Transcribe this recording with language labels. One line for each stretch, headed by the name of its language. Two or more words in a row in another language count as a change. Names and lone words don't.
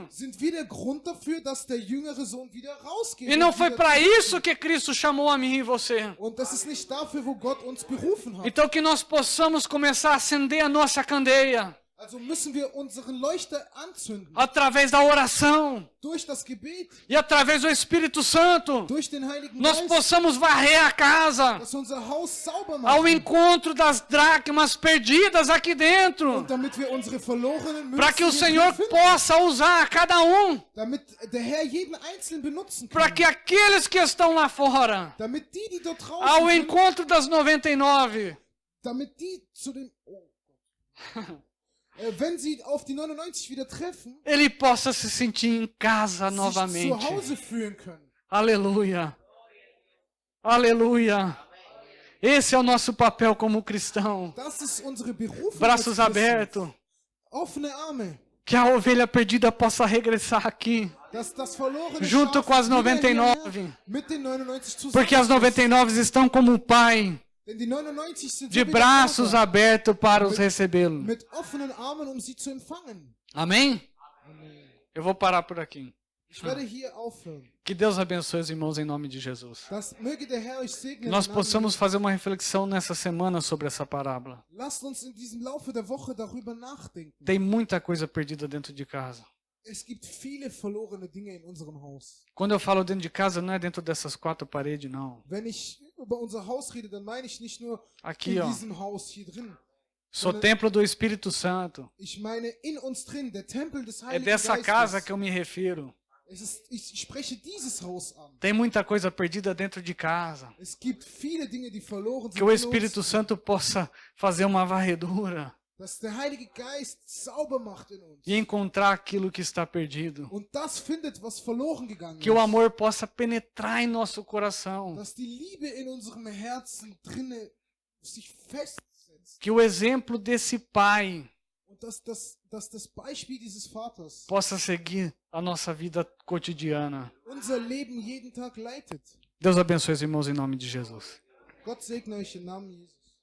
German: sind wir der Grund dafür, dass der jüngere Sohn wieder rausgeht.
Portuguese: E não
German: und
Portuguese: foi
German: wieder
Portuguese: para
German: zurückgeht.
Portuguese: isso que Cristo chamou a mim e você.
German: Und das ist nicht dafür, wo Gott uns berufen hat.
Portuguese: Então que nós possamos começar a acender a nossa candeia
German: Also müssen wir unseren Leuchter anzünden.
Portuguese: através da oração
German: Durch das Gebet,
Portuguese: e através do Espírito Santo.
German: durch den Heiligen
Portuguese: Nós
German: Geist,
Portuguese: possamos varrer a casa
German: dass wir unser Haus sauber
Portuguese: ao
German: machen.
Portuguese: encontro das dracmas perdidas aqui dentro,
German: Und damit wir unsere verlorenen
Portuguese: para que o
German: Münzen
Portuguese: Senhor
German: finden,
Portuguese: possa usar cada um,
German: damit der Herr jeden Einzelnen benutzen
Portuguese: para
German: kann.
Portuguese: que aqueles que estão lá fora,
German: Damit die dort draußen
Portuguese: ao
German: sind,
Portuguese: encontro das 99,
German: damit die zu den... Oh Gott. Wenn sie auf die 99 wieder treffen,
Portuguese: ele possa se sentir em casa
German: sich
Portuguese: novamente.
German: zu Hause fühlen können.
Portuguese: Aleluia. Aleluia. Esse é o nosso papel como cristão.
German: Das ist unsere Berufung.
Portuguese: Braços
German: als Christen.
Portuguese: abertos.
German: Offene Arme.
Portuguese: Que a ovelha perdida possa regressar aqui,
German: Dass das verlorene
Portuguese: junto
German: Schaf
Portuguese: com as
German: wieder
Portuguese: 99.
German: hierher mit den 99 zusammen
Portuguese: Porque as 99 estão como o Pai,
German: Denn die 99 sind
Portuguese: de
German: so wie der
Portuguese: braços
German: Vater,
Portuguese: abertos para os recebê-lo.
German: mit offenen Armen, sie zu empfangen.
Portuguese: Amém?
German: Amen.
Portuguese: Eu vou parar por aqui.
German: Ich werde hier aufhören.
Portuguese: Que Deus abençoe os irmãos em nome de Jesus.
German: Das möge der Herr euch segnen.
Portuguese: Que nós
German: im Namen
Portuguese: possamos
German: Jesu.
Portuguese: fazer uma reflexão nessa semana sobre essa parábola.
German: Lasst uns in diesem Laufe der Woche darüber nachdenken.
Portuguese: Tem muita coisa perdida dentro de casa.
German: Es gibt viele verlorene Dinge in unserem Haus.
Portuguese: Quando eu falo dentro de casa, não é dentro dessas quatro paredes, não.
German: Wenn ich über unser Haus rede, dann meine ich nicht nur
Portuguese: Aqui,
German: in
Portuguese: ó.
German: diesem Haus hier drin.
Portuguese: Sou templo do Espírito Santo.
German: Ich meine in uns drin, der Tempel des
Portuguese: É
German: Heiligen
Portuguese: dessa
German: Geistes.
Portuguese: casa que eu me refiro.
German: Ich spreche dieses Haus an.
Portuguese: Tem muita coisa perdida dentro de casa.
German: Es gibt viele Dinge, die verloren
Portuguese: Que
German: sind
Portuguese: o
German: in
Portuguese: Espírito
German: uns,
Portuguese: Santo possa fazer uma varredura
German: dass der Heilige Geist sauber macht in uns.
Portuguese: e encontrar aquilo que está perdido.
German: Und das findet, was verloren gegangen
Portuguese: Que o
German: ist.
Portuguese: amor possa penetrar em nosso coração.
German: Dass die Liebe in unserem Herzen drinne sich festsetzt.
Portuguese: Que o exemplo desse Pai
German: Und dass das Beispiel dieses Vaters
Portuguese: possa seguir a nossa vida cotidiana.
German: unser Leben jeden Tag leitet.
Portuguese: Deus abençoe os irmãos em nome de Jesus.
German: Gott segne euch im Namen Jesu.